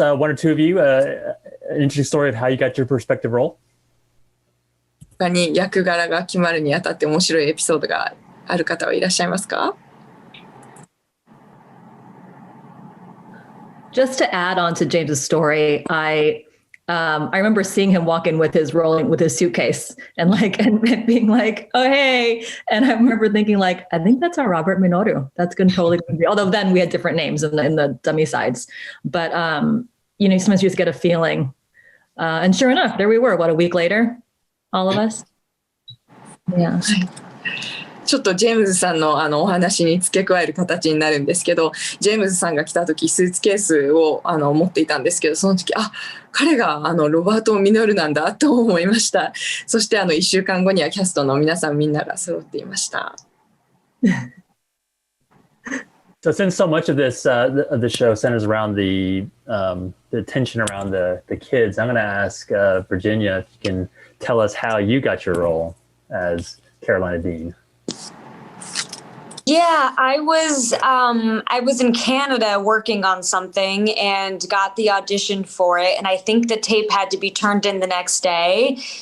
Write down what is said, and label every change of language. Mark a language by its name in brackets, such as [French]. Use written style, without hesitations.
[English] One or two of you, an interesting story of how you got your perspective role? [Japanese] 他に役柄が決まるにあたって面白いエピソードがある方はいらっしゃいますか？ [English] Just to add on to James's story, I remember seeing him walk in with his suitcase and being like, "Oh hey!" And I remember thinking like, "I think that's our Robert Minoru. That's going to totally be." Although then we had different names in the dummy sides, but sometimes you just get a feeling. And sure enough, there we were. What, a week later, all of us. Yeah. [Japanese] ちょっとジェームズさんのお話に付け加える形になるんですけど、ジェームズさんが来た時スーツケースを持っていたんですけど、その時彼がロバート・ミノルなんだと思いました。そして1週間後にはキャストの皆さんみんなが揃っていました。 [English] So since so much of this the show centers around the attention around the kids, I'm going to ask Virginia if you can tell us how you got your role as Karolina Dean. Yeah, I was in Canada working on something and got the audition for it. And I think the tape had to be turned in the next day.